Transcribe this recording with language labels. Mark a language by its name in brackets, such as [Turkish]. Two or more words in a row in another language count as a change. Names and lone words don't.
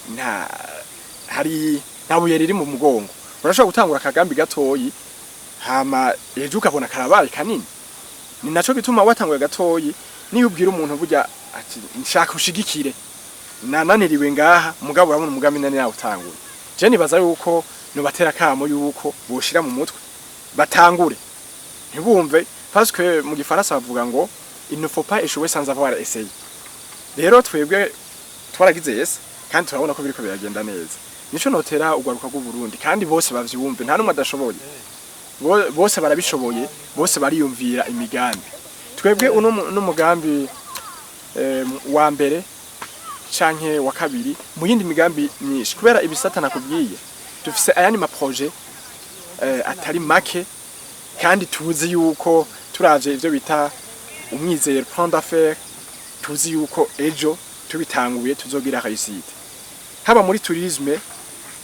[Rundi] nabuye riri mu mugongo urashobora gutangura akagambi gatoyi hama ejo ukabona karabaye kanini ni naco gituma watanguye gatoyi niyo ubwira umuntu burya ati nshaka ushigikire nananiriwe ngaha mugabo urabona umugambi nani nawe utanguye je nibaza yuko no batera kamo yuko boshira mu mutwe batangure ntibumve [French] parce que [Rundi] mu gifaransa bavuga ngo [French] il ne faut pas échouer sans avoir essayé. [Rundi] Rero twebwe twaragize yes kandi turabona ko biriko biragenda neza nico notera ugwaruka rw'u Burundi kandi bose bavyumve nta numwe adashoboye bose barabishoboye bose bariyumvira imigambi twebwe uno mugambi wa mbere canke wa kabiri mu yindi migambi myinshi kubera ibisata nakubwiye dufise ayandi ma projet atari make kandi tuzi yuko turavye ivyo bita umwizero [French] plan d'affaires [Rundi] tuzi yuko ejo tubitanguye tuzogira réussite haba muri tourisme